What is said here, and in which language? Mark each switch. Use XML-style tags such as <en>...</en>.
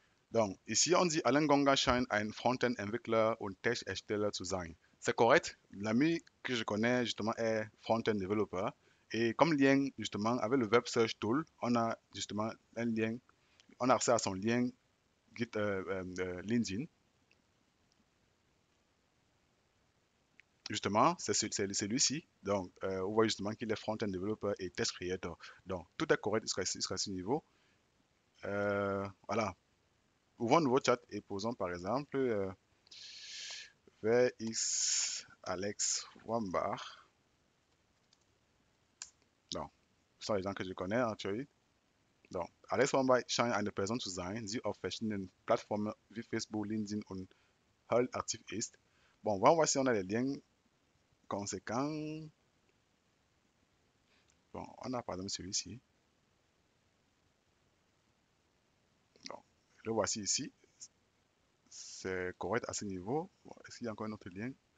<fr>Donc, ici, on dit</fr> <de>Alain Gongan scheint ein Frontend-Entwickler und Tech-Ersteller zu sein.</de> <fr>C'est correct. L'ami que je connais, justement, est Frontend Developer. Et comme lien, justement, avec le Web Search Tool, on a justement un lien, on a accès à son lien LinkedIn. Justement, c'est celui-ci. Donc, on voit justement qu'il est Front-End Developer et Test Creator. Donc, tout est correct jusqu'à ce niveau. Voilà. Ouvrons un nouveau chat et posons par exemple</fr> <en>where is</en> <fr>Alex Wambar. Donc, ce sont les gens que je connais en Théorie. Donc,</fr> <de>Alex Wambar scheint eine Person zu sein, die auf verschiedenen Plattformen wie Facebook, LinkedIn und Hull aktiv ist.</de> <fr>Bon, on va voir si on a les liens conséquents. Bon, on a par exemple celui-ci. Donc, le voici ici. C'est correct à ce niveau. Bon, est-ce qu'il y a encore un autre lien?</fr>